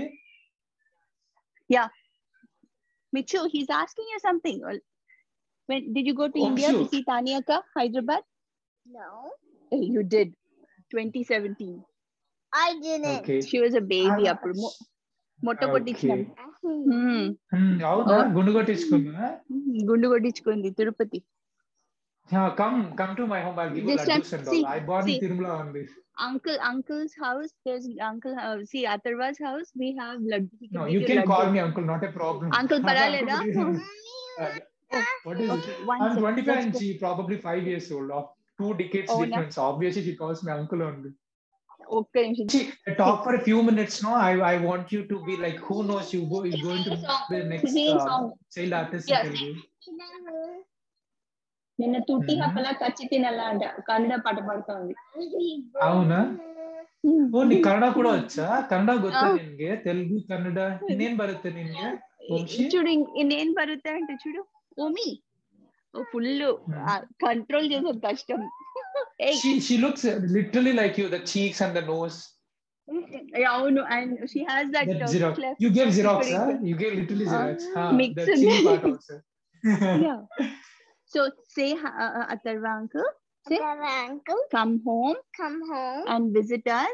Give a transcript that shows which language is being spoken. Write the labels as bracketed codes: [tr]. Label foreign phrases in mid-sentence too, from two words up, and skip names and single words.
[en] Yeah. Michu, he's asking you something. When did you go to India to see Tania Ka, Hyderabad? No. You did. 2017. I didn't. Okay. She was a baby. [te] మొట్టో కొట్టించినాం. అవునా? గుండు కొట్టించుకున్నా? గుండు కొట్టించుకుంది తిరుపతి. [en] Come to my home. I'll give you laddus and all. I born in Tirumala only. Uncle's house. There's uncle. See, Atharva's house. We have laddu. No, you can call me uncle. Not a problem. [te] Uncle paraleda. [en] What is it? I'm 25 and she probably 5 years old. Of 2 decades difference. Obviously, she calls me uncle only. Okay. Talk for a few minutes. No, I want you to be like, who knows? You're going to be the next child artist. [te] నిన్న తుట్టి హపల కచ్చి తినాల అంట కన్నడ పాట పాడుతుంది. అవునా? [kn] ಓ, ನೀ ಕನ್ನಡ ಕೂಡ వచ్చా? ಕನ್ನಡ ಗೊತ್ತಾ ನಿನ್ಗೆ? ತೆಲುಗು, ಕನ್ನಡ ಇನ್ನೇನ್ ಬರುತ್ತೆ ನಿನ್ಗೆ? [te] చూడు [kn] ಇನ್ನೇನ್ ಬರುತ್ತೆ [te] అంటే చూడు ఓమి [en] full control [te] చేసేది కష్టం. [en] She looks literally like you, the cheeks and the nose. అవును, and she has that Xerox. You gave Xerox, huh? You gave literally Xerox. The chili part also. Yeah. So say Atharva uncle. Come home and visit us